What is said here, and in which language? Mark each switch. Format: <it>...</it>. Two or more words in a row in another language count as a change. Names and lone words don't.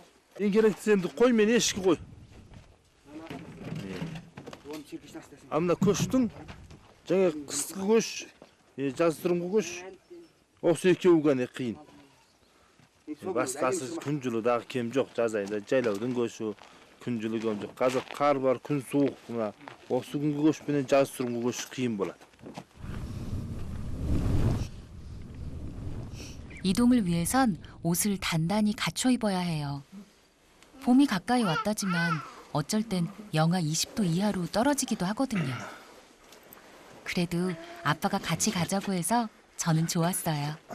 <kk>Ең керектісі енді қой мен ешкі қой. Мына көштің жаңа қысқы көш, жаздырымғы көш осы екеуі ғана қиын. Басқасы күн жылыдағы кем жоқ, жаз айында жайлаудың көші, күн жылы кем жоқ. Қазір қар бар, күн суық, мына осы күнгі көш пенен жаздырымғы көш қиын болады.</kk> <ko>이동을 위해선 옷을 단단히 갖춰 입어야 해요. 봄이 가까이 왔다지만 어쩔 땐 영하 20도 이하로 떨어지기도 하거든요. 그래도 아빠가 같이 가자고 해서 저는 좋았어요.</ko>